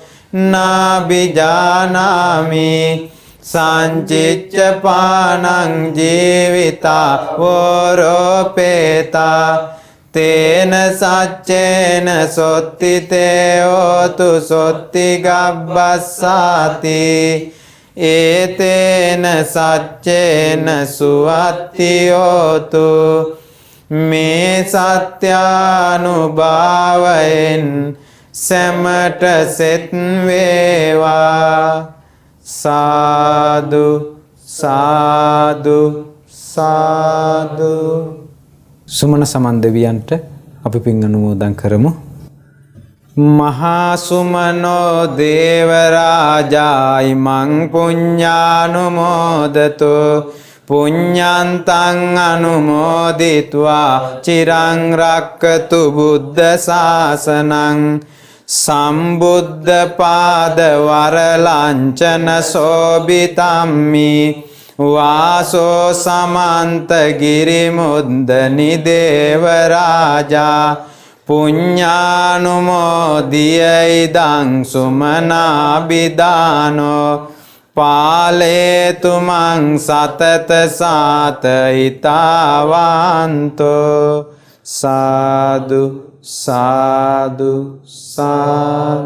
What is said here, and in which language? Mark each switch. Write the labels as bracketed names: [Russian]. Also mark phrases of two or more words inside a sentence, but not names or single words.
[Pali] නාබිජානාමි සංචිච්ච පානං ජීවිතා වෝරෝපේතා තේන සච්චේන සොත්තිතේ හෝතු සොත්ති ගබ්බස්සාති ඒතේන සච්චේන සුවත්ති හෝතු මේ [Sinhala] සත්‍යානුභාවයෙන් සැමට සෙත් වේවා සාදු සාදු සාදු. සුමන සමන් දෙවියන්ට අපි පින් අනුමෝදන් කරමු. [Pali] මහා සුමනෝ දේව රාජා ඉමං පුඤ්ඤානුමෝදතෝ පුඤ්ඤන්තං අනුමෝදිत्वा චිරං රක්කතු බුද්ධ ශාසනං සම්බුද්ධ පාද වරලංචන සෝබිතම්මි වාසෝ සමන්ත ගිරිමුද්දනි දේව රාජා පුඤ්ඤානුමෝදිය ඉදං සුමනාබිදානෝ පාලේතු මං සතත සාතයිතාවන්තෝ සාදු සාදු සාදු.